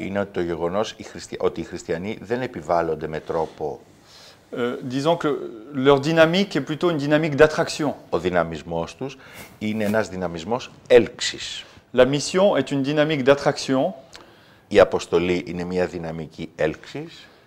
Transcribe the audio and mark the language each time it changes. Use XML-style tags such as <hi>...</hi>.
<el>Είναι το γεγονός ότι οι χριστιανοί δεν επιβάλλονται με τρόπο...</el> <fr>disons que leur dynamique est plutôt une dynamique d'attraction.</fr> <el>Ο δυναμισμός τους είναι ένας δυναμισμός έλξης.</el> <fr>La mission est une dynamique d'attraction.</fr> <el>Η αποστολή είναι μια δυναμική έλξης.</el>